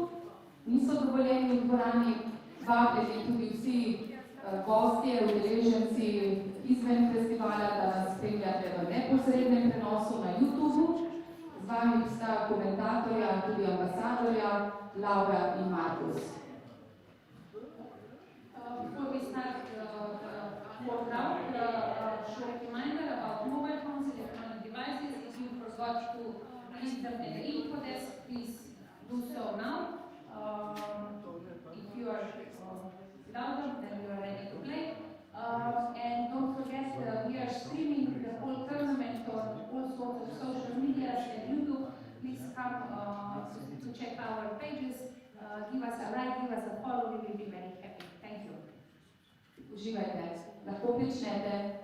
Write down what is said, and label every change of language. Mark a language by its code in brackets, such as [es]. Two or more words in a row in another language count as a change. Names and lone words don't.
[sl] Niso dovoljeni v dvorani, vabljeni tudi vsi gostje, udeleženci izven festivala, da nas spremljate v neposrednem prenosu na YouTubeu. Z vami sta komentatorja, tudi ambasadorja, Laura in Markus. [en] Before we start the workout, a short reminder about mobile phones and electronic devices. If you forgot to leave them at the info desk, please do so now. If you are without them, then you are ready to play. And don't forget, we are streaming the whole tournament on all sorts of social media and YouTube. Please come to check our pages. Give us a like, give us a follow, we will be very happy. Thank you. [sl] Uživajte, lahko pričnete.